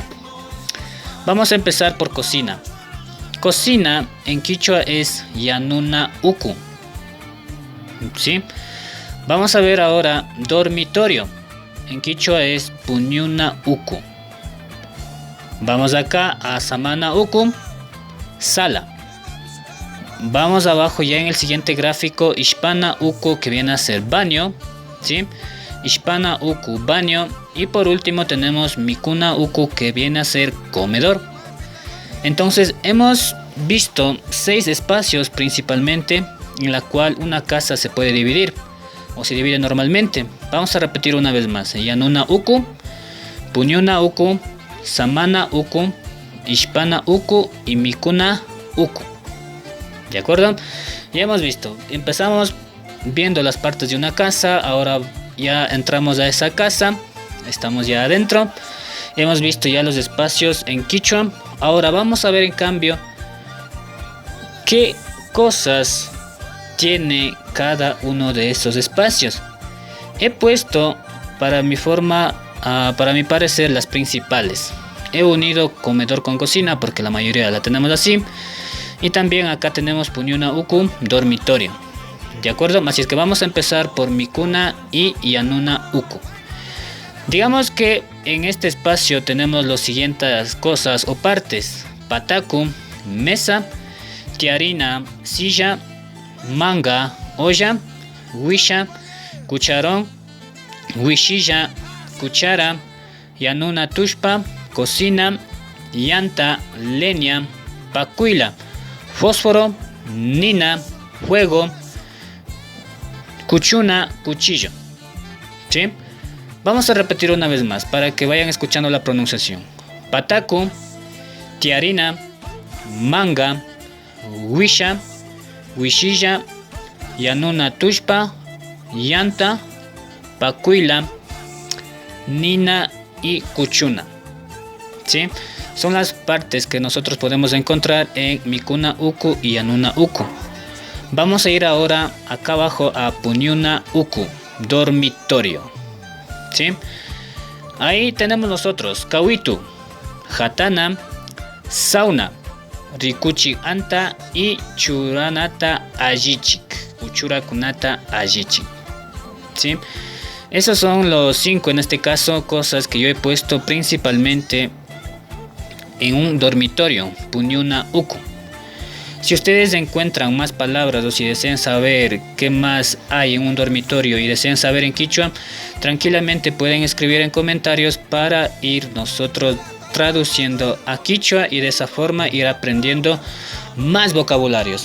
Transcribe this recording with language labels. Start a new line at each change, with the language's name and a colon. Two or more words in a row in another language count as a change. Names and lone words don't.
Spanish: Vamos a empezar por cocina. Cocina en quichua es
Quechua: yanuna uku.
Spanish: ¿Sí? Vamos a ver ahora dormitorio. En quichua es
Quechua: puñuna uku.
Spanish: Vamos acá a
Quechua: samana uku,
Spanish: sala. Vamos abajo ya en el siguiente gráfico,
Quechua: Ishpana uku,
Spanish: que viene a ser baño, ¿sí?
Quechua: Ishpana uku, baño.
Spanish: Y por último tenemos
Quechua: Mikuna uku,
Spanish: que viene a ser comedor. Entonces hemos visto 6 espacios principalmente en la cual una casa se puede dividir o se divide normalmente. Vamos a repetir una vez más.
Quechua: Yanuna uku, puñuna uku, samana uku, Ishpana uku y Mikuna uku.
Spanish: ¿De acuerdo? Ya hemos visto, empezamos viendo las partes de una casa, ahora ya entramos a esa casa, estamos ya adentro, hemos visto ya los espacios en quichua. Ahora vamos a ver en cambio qué cosas tiene cada uno de esos espacios. He puesto para mi parecer las principales. He unido comedor con cocina porque la mayoría la tenemos así. Y también acá tenemos
Quechua: puñuna uku,
Spanish: dormitorio. ¿De acuerdo? Así es que vamos a empezar por
Quechua: Mikuna y yanuna uku.
Spanish: Digamos que en este espacio tenemos las siguientes cosas o partes.
Quechua: Pataku, mesa, tiarina, silla, manga, olla, wisha, cucharón, wishilla, cuchara, yanuna tushpa,
Spanish: cocina, llanta, leña, pacuila, fósforo, nina, fuego, cuchuna, cuchillo. ¿Sí? Vamos a repetir una vez más para que vayan escuchando la pronunciación.
Quechua: Pataku, tiarina, manga, wisha, wishilla, yanuna tushpa, llanta, pacuila, nina y cuchuna.
Spanish: ¿Sí? Son las partes que nosotros podemos encontrar en
Quechua: Mikuna uku y yanuna uku.
Spanish: Vamos a ir ahora acá abajo a
Quechua: puñuna uku,
Spanish: dormitorio. ¿Sí? Ahí tenemos nosotros
Quechua: Kawitu, Hatana, Sauna, Rikuchi Anta y Churanata Ajichik, Uchurakunata Ajichik.
Spanish: ¿Sí? Esos son los 5 en este caso cosas que yo he puesto principalmente en un dormitorio,
Quechua: Puñuna Uku.
Spanish: Si ustedes encuentran más palabras o si desean saber qué más hay en un dormitorio y desean saber en quichua, tranquilamente pueden escribir en comentarios para ir nosotros traduciendo a quichua y de esa forma ir aprendiendo más vocabularios.